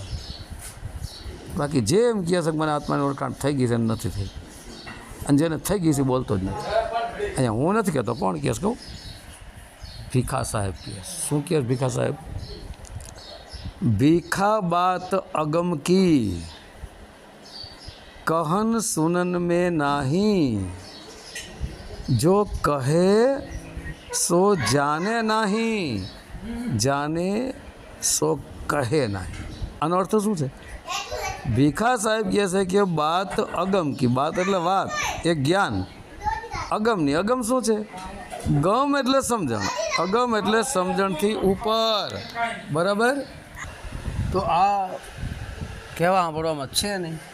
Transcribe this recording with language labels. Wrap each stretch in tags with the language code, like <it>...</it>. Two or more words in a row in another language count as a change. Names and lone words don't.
<gu>બાકી જે એમ કહે છે કે મને આત્માની ઓળખાણ થઈ ગઈ છે એને નથી થઈ, અને જેને થઈ ગઈ છે બોલતો જ નથી. અહીંયા હું નથી કહેતો, કોણ કહે છે કહું? ભીખા સાહેબ કહે. શું કહે ભીખા સાહેબ?</gu> <hi>ભીખા बात अगम की कहन सुनन में नाही, जो कहे सो जाने नहीं, जाने सो कहे नहीं.</hi> <gu>આનો અર્થ શું છે? ભીખા સાહેબ કહે છે કે</gu> <hi>बात अगम की,</hi> <gu>બાત એટલે વાત, એ જ્ઞાન. અગમની, અગમ શું છે? ગમ એટલે સમજણ, અગમ એટલે સમજણથી ઉપર. બરાબર? તો આ કહેવા સાંભળવામાં છે નહીં.</gu>